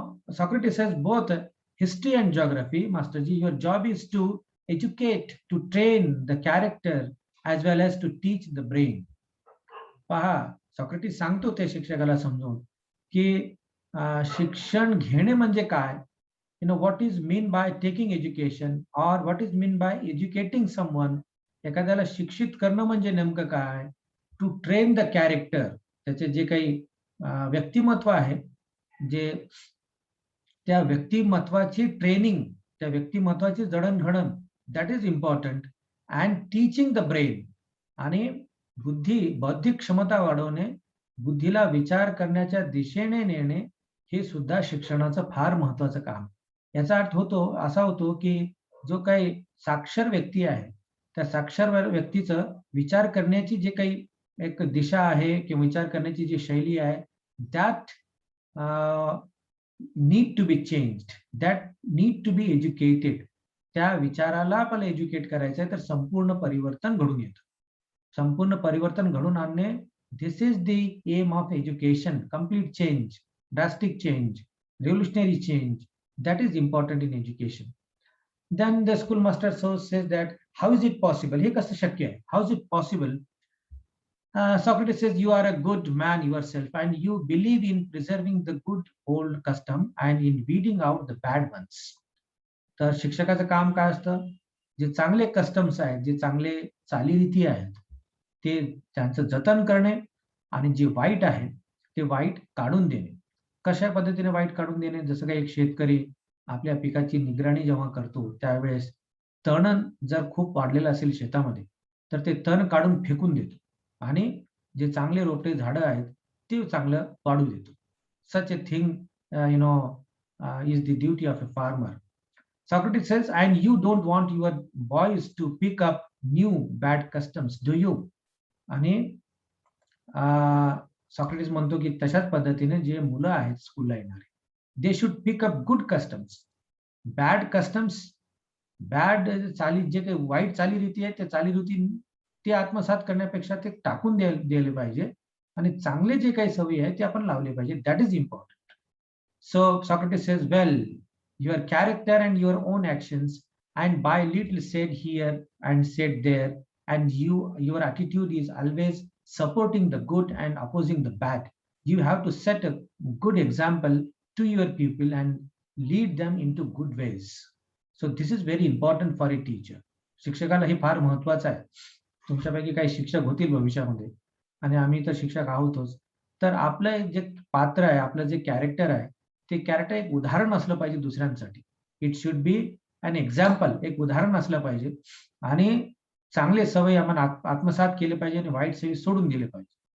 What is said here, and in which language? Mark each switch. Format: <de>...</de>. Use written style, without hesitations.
<en>Socrates says both history and geography, Masterji, your job is to educate, to train the character as well as to teach the brain.</en> <mr>पहा, Socrates सांगतो त्या शिक्षकाला समजावून की शिक्षण घेणे म्हणजे काय.</mr> <en>What is mean by taking education or what is mean by educating someone.</en> <mr>एखाद्याला शिक्षित करणं म्हणजे नेमकं काय.</mr> <en>to train the character,</en> <mr>त्याचे जे काही व्यक्तिमत्व आहे, जे त्या व्यक्तिमत्वाची ट्रेनिंग, त्या व्यक्तिमत्वाची जडणघडण,</mr> <en>That is important. And teaching the brain,</en> <mr>आणि बौद्धिक क्षमता वाढवणे, बुद्धीला विचार करण्याच्या दिशेने नेणे, हे सुद्धा शिक्षणाचं फार महत्वाचं काम. याचा अर्थ असा होतो की जो काही साक्षर व्यक्ती आहे, त्या साक्षर व्यक्तीचं विचार करण्याची जे काही एक दिशा आहे किंवा विचार करण्याची जी शैली आहे,</mr> <en>That need to be changed, that need to be educated.</en> <mr>त्या विचाराला आपल्याला एज्युकेट करायचं आहे, तर संपूर्ण परिवर्तन घडून येतं. संपूर्ण परिवर्तन घडून आणणे,</mr> <en>This is the aim of education. Complete change, drastic change, revolutionary change, that is important in education. Then the schoolmaster says that how is it possible?</en> <mr>हे कसं शक्य आहे?</mr> <en>How is it possible? Socrates says you are a good man yourself and you believe in preserving the good old custom and in weeding out the bad ones.</en> <mr>तर शिक्षकाचं काम काय असतं? जे चांगले कस्टम्स आहेत, जे चांगले चालीरीती आहेत, ते त्यांचं जतन करणे, आणि जे वाईट आहे ते वाईट काढून देणे. कशा पद्धतीने वाईट काढून देणे? जसं काही एक शेतकरी आपल्या पिकाची निगराणी जेव्हा करतो, त्यावेळेस तण जर खूप वाढलेलं असेल शेतामध्ये, तर ते तण काढून फेकून देतो आणि जे चांगले रोपटे झाडं आहेत ते चांगलं वाढू देतो.</mr> <en>Such a thing is the duty of a farmer. Socrates says, and you don't want your boys to pick up new bad customs, do you?</en> <mr>आणि सॉक्रेटिस म्हणतो की तशाच पद्धतीने जे मुलं आहेत स्कूलला येणारे,</mr> <en>They should pick up good customs.</en> <mr>Bad customs, bad चाली, जे काही वाईट चालीरीती आहेत, त्या चालीरीती ते आत्मसात करण्यापेक्षा ते टाकून दिले पाहिजे, आणि चांगले जे काही सवयी आहेत ते आपण लावले पाहिजे.</mr> <en>That is important. So Socrates says, well, your character and your own actions and by little said here and said there and your attitude is always supporting the good and opposing the bad. You have to set a good example to your people and lead them into good ways. So this is very important for a teacher.</en> <mr>शिक्षकाला हे फार महत्वाचं आहे. तुमच्यापैकी काही शिक्षक होतील भविष्यामध्ये, आणि आम्ही तर शिक्षक आहोतच. तर आपलं जे पात्र आहे, आपलं जे कॅरेक्टर आहे, ते कॅरेक्टर एक उदाहरण असलं पाहिजे दुसऱ्यांसाठी.</mr> <en>it should be an example,</en> <mr>एक उदाहरण असलं पाहिजे, आणि चांगले सवयी आपण आत्मसात केले पाहिजे आणि वाईट सवयी सोडून दिले पाहिजे.</mr>